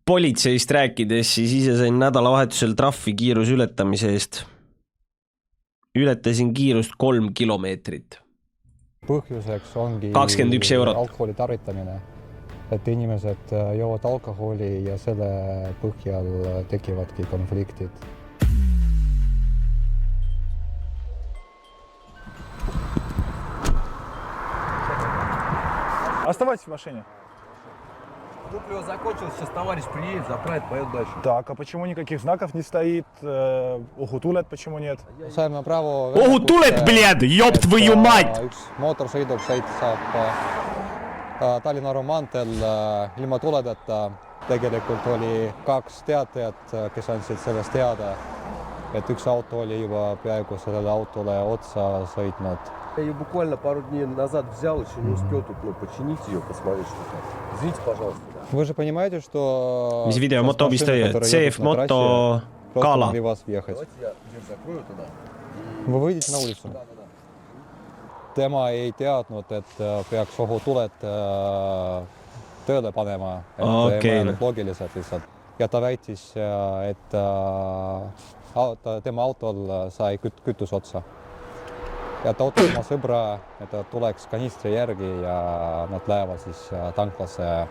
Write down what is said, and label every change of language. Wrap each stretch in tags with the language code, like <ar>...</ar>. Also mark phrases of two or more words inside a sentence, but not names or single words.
<et>politseist rääkides, siis ise sain nädalavahetusel trahvi kiiruse ületamise eest. Ületasin kiirust 3 kilomeetrit. Põhjuseks ongi 21 eurot. Alkoholi tarvitamine. Et inimesed joovad alkoholi ja selle põhjal tekivadki konfliktid.</et> <ru>Оставайтесь в машине. Топливо закончилось, сейчас товарищ приедет, заправит, поедет дальше. Так, а почему никаких знаков не стоит? Ohutuled почему нет?</ru> <et>Saime praegu... Ohutuled,</et> <ru>bled, job твою мать!</ru> <et>Üks mootorsõiduk saab Tallinna maanteel ilma tuledata. Tegelikult oli 2 teatajat, kes andsid sellest teada, et üks auto oli juba peaaegu sellele autole otsa sõitnud.</et> <ru>Я ее буквально пару дней назад взял, еще не успел тут починить ее, посмотреть, что там. Извините, пожалуйста. Вы же понимаете, что...</ru> <et>Mis video moto обстоит? CF moto Kala.</et> <ru>Давайте я дверь закрою туда. Вы выйдете на улицу? Да.</ru> <et>Tema ei teadnud, et peaks ohutuled tööle panema, et ei loogiliselt lihtsalt. Ja ta väitis, et tema autol sai kütus otsa. Ja ta ootas oma sõbra, et ta tuleks kanistri järgi ja nad lähevad siis tanklasse.</et>